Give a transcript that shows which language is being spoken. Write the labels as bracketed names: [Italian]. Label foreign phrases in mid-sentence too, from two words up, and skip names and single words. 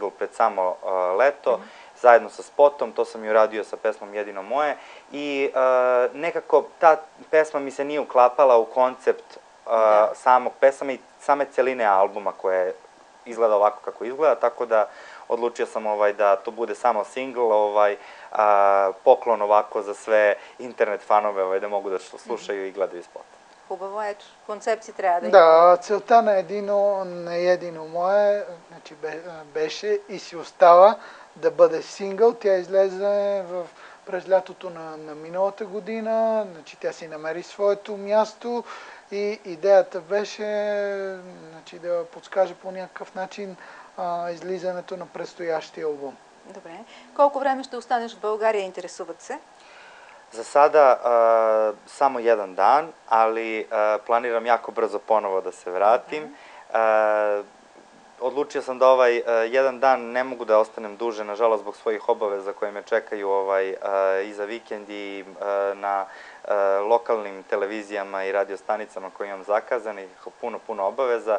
[Serbian] pred samo leto, zajedno sa spotom, to sam i uradio sa pesmom Jedino moje i nekako ta pesma mi se nije uklapala u koncept samog pesama i same celine albuma koje izgleda ovako kako izgleda, tako da odlučio sam da to bude samo singl, poklon ovako za sve internet fanove da mogu da slušaju i gledaju spot. [Bulgarian] Хубаво, ето, концепции трябва да има. Да, целта на Jedino moje значи, беше и си остава да бъде сингъл. Тя излезе през лятото на миналата година, значи, тя си намери своето място и идеята беше значи, да подскаже по някакъв начин излизането на предстоящия албум. Добре. Колко време ще останеш в България, интересуват се? [Serbian] Za sada samo jedan dan, ali planiram jako brzo ponovo da se vratim. Odlučio sam da jedan dan ne mogu da ostanem duže, nažalost, zbog svojih obaveza koje me čekaju i za vikend i na lokalnim televizijama i radiostanicama koje imam zakazanih, puno obaveza.